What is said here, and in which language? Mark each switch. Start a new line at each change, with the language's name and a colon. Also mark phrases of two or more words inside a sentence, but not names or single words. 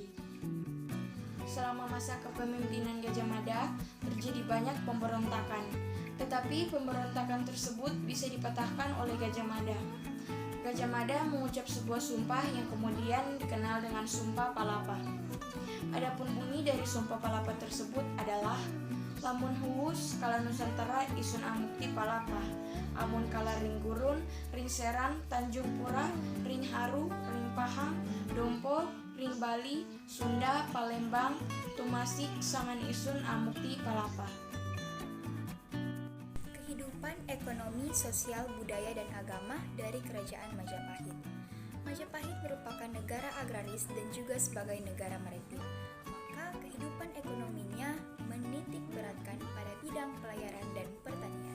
Indonesian: Selama masa kepemimpinan Gajah Mada, terjadi banyak pemberontakan. Tetapi pemberontakan tersebut bisa dipatahkan oleh Gajah Mada. Gajah Mada mengucap sebuah sumpah yang kemudian dikenal dengan Sumpah Palapa. Adapun bunyi dari Sumpah Palapa tersebut adalah
Kawi: lamun huwus kala Nusantara isun amukti palapa, amun kala ring gurun, ring serang, Tanjung Pura, ring haru, ring pahang, dompo, ring Bali, Sunda, Palembang, tumasik sangan isun amukti palapa.
Indonesian: Kehidupan ekonomi, sosial, budaya, dan agama dari Kerajaan Majapahit. Majapahit merupakan negara agraris dan juga sebagai negara maritim. Maka kehidupan ekonominya menitik beratkan pada bidang pelayaran dan pertanian.